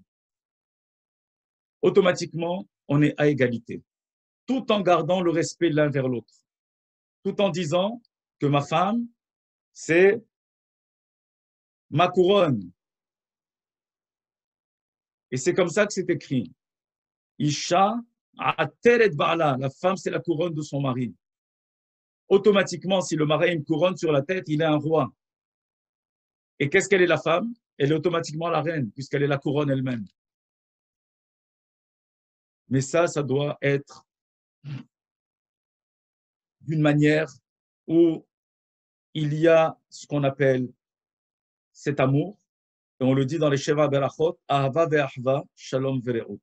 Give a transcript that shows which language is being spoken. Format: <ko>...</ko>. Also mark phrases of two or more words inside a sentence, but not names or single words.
<fr>Automatiquement, on est à égalité, tout en gardant le respect l'un vers l'autre, tout en disant que ma femme, c'est ma couronne. Et c'est comme ça que c'est écrit.</fr> <he>אשה עטרת בעלה,</he> <fr>la femme, c'est la couronne de son mari. Automatiquement, si le mari a une couronne sur la tête, il est un roi. Et qu'est-ce qu'elle est la femme? Elle est automatiquement la reine, puisqu'elle est la couronne elle-même. Mais ça doit être d'une manière où il y a ce qu'on appelle cet amour, et on le dit dans les</fr> <he>שבע ברכות, אהבה ואחוה שלום ורעות.</he>